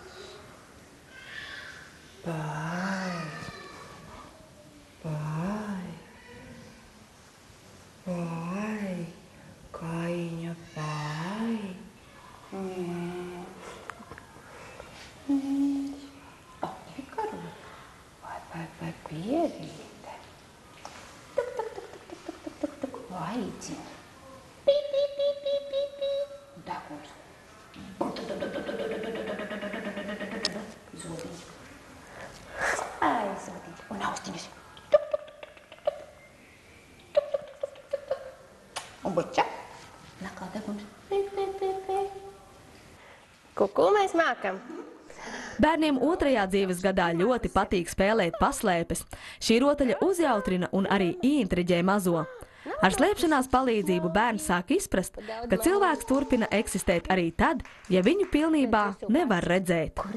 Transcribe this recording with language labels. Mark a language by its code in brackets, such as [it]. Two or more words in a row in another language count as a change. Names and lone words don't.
[lv] Vai. Vai. Vai. Kājiņa, vai. Vai pierīte. Tuk, tuk, tuk, tuk, tuk, tuk, tuk, tuk. Vaidziņa. Pī, pī, pī, pī, pī, pī. Degums. Zodiņš. Ai, zodiņš. Un austiņas. Tuk, tuk, tuk, tuk, tuk. Tuk, tuk, tuk, tuk, tuk. Un buča. Nakā degums. Pī, pī, pī, pī. Kuku mēs mākam. Bērniem 2. dzīves gadā ļoti patīk spēlēt paslēpes. Šī rotaļa uzjautrina un arī ieintriģē mazo. Ar slēpšanās palīdzību bērns sāk izprast, ka cilvēks turpina eksistēt arī tad, ja viņu pilnībā nevar redzēt.